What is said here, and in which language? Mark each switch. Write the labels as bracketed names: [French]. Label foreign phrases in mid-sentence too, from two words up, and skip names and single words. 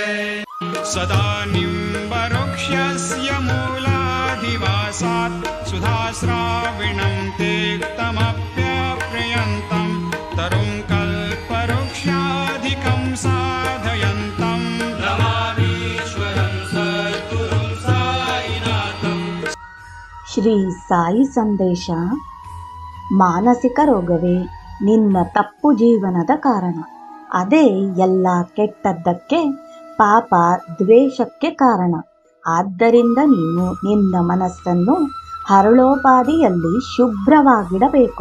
[Sanskrit] सदा निम्बवृक्षस्य मूलाधिवासात् सुधास्राविणं तेक्तमप्यप्रियन्तं तरुं कल्पवृक्षाधिकं साधयन्तं नमामीश्वरं सद्गुरुं साईनाथं। [Kannada] ಶ್ರೀ ಸಾಯಿ ಸಂದೇಶ. ಮಾನಸಿಕ ರೋಗವೇ ನಿನ್ನ ತಪ್ಪು ಜೀವನದ ಕಾರಣ. ಅದೇ ಎಲ್ಲ ಕೆಟ್ಟದ್ದಕ್ಕೆ, ಪಾಪ ದ್ವೇಷಕ್ಕೆ ಕಾರಣ. ಆದ್ದರಿಂದ ನೀನು ನಿನ್ನ ಮನಸ್ಸನ್ನು ಹರಳೋಪಾದಿಯಲ್ಲಿ ಶುಭ್ರವಾಗಿಡಬೇಕು.